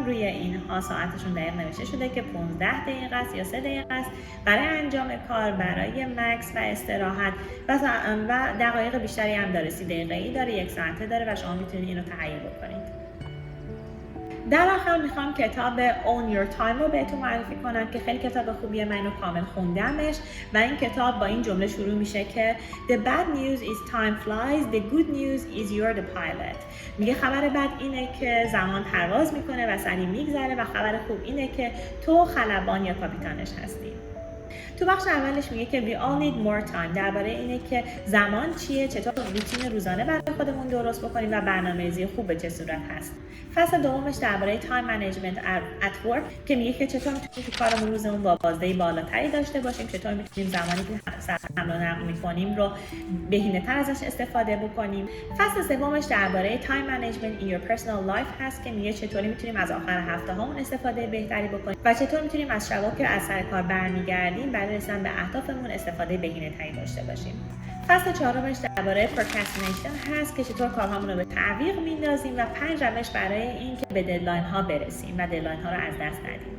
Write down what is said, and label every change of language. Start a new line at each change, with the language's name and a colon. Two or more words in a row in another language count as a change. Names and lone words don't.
Persian: روی اینها ساعتشون دقیق نوشته شده که 15 دقیقه است یا 3 دقیقه است برای انجام کار، برای مکس و استراحت و دقایق بیشتری هم داره. 30 دقیقه‌ای داره، 1 ساعته داره و شما میتونید اینو تهیه بکنید. در آخر میخوام کتاب Own Your Time رو بهتون معرفی کنم که خیلی کتاب خوبیه، من اینو کامل خوندمش و این کتاب با این جمله شروع میشه که
English: The bad news is time flies, the good news is you're the pilot.
Persian: میگه خبر بد اینه که زمان پرواز میکنه و سریع میگذره و خبر خوب اینه که تو خلبان یا کاپیتانش هستی. تو بخش اولش میگه که
English: we all need more time،
Persian: درباره اینه که زمان چیه، چطور روتین روزانه برای خودمون درست بکنیم و برنامه‌ریزی خوب به چه صورت هست. فصل دومش درباره
English: time management at work
Persian: که میگه که چطور میتونیم تو کارمون روزمون با بازدهی بالاتری داشته باشیم، چطور میتونیم زمانی که حمل و نقل میکنیم رو بهینه‌تر ازش استفاده بکنیم. فصل سومش درباره
English: time management in your personal life
Persian: هست که میگه چطوری میتونیم از آخر هفته هامون استفاده بهتری بکنیم و چطور میتونیم از شبا که از سر کار برمیگردیم برای رسیدن به اهدافمون استفاده بهینه‌تری داشته باشیم. فصل چهارمش درباره procrastination هست که چطور کارهامون رو به تعویق میندازیم و 5 روش برای اینکه به ددلاین ها برسیم و ددلاین ها رو از دست ندیم.